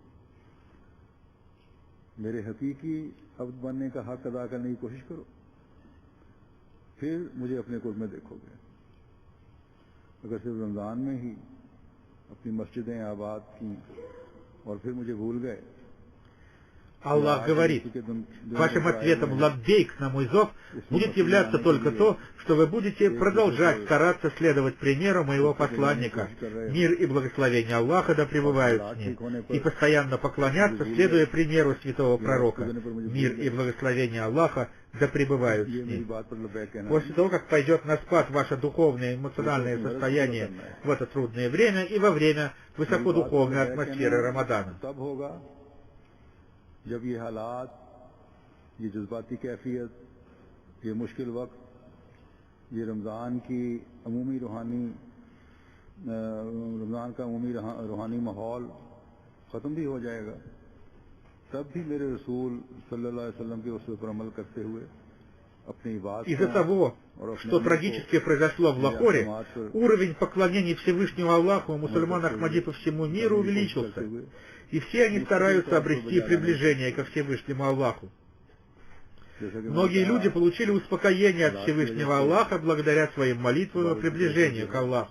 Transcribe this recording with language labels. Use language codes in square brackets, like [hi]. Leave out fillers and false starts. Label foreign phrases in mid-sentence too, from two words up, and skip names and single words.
[ur] میرے حقیقی عبد بننے کا حق ادا کرنے کی کوشش کرو، پھر مجھے اپنے قرب میں دیکھو گے. اگر صرف رمضان میں ہی اپنی مسجدیں آباد کی اور پھر مجھے بھول گئے, [ru] Аллах говорит, вашим ответом лаббейк на мой зов будет являться только то, что вы будете продолжать стараться следовать примеру моего посланника, мир и благословение Аллаха да пребывают с ним, и постоянно поклоняться, следуя примеру святого пророка, мир и благословение Аллаха да пребывают с ним. После того, как пойдет на спад ваше духовное и эмоциональное состояние в это трудное время и во время высокодуховной атмосферы Рамадана. [ur] جب یہ حالات، یہ جذباتی کیفیت، یہ مشکل وقت، یہ رمضان کا عمومی روحانی ماحول ختم بھی ہو جائے گا، تب بھی میرے رسول [ar] صلی اللہ علیہ وسلم [ur] کے اصول پر عمل کرتے ہوئے اپنی عبادت. [ru] Из-за того, что трагически произошло в Лахоре, уровень поклонения Всевышнему Аллаху у мусульман Ахмади по всему миру увеличился, и все они стараются обрести приближение ко Всевышнему Аллаху. Многие люди получили успокоение от Всевышнего Аллаха благодаря своим молитвам и приближению к Аллаху.